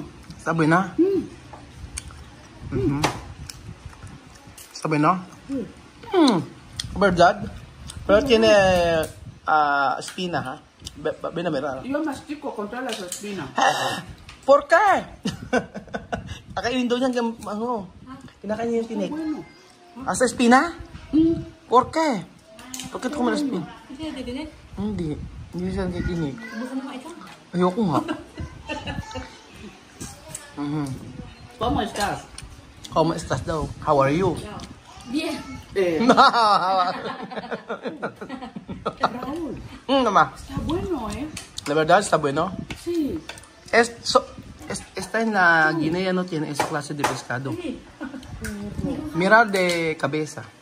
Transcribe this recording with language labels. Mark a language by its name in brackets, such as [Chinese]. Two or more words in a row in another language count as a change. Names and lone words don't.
[Spanish] ¿Está buena? Ujú. ¿Está bueno? ¿Verdad? Pero tiene espina, ¿ha? Ven a mirar. Yo mastico contra las espinas. ¿Por qué? [Filipino] Akainin daw niya kinakain niya yung tinik. [Spanish] Bueno. Asa espina? ¿Por qué? ¿Por qué comer espina? [Filipino] Hindi na didinig. Hindi siya nagkitinik. Bukan naman ikaw. Ayoko nga. [Spanish] ¿Cómo estás? ¿Cómo estás daw? [English] How are you? [Spanish] Bien. Raúl, Mamá, está bueno, ¿eh? la verdad está bueno. Sí. Esta en la Guinea no tiene esa clase de pescado. Mirar de cabeza.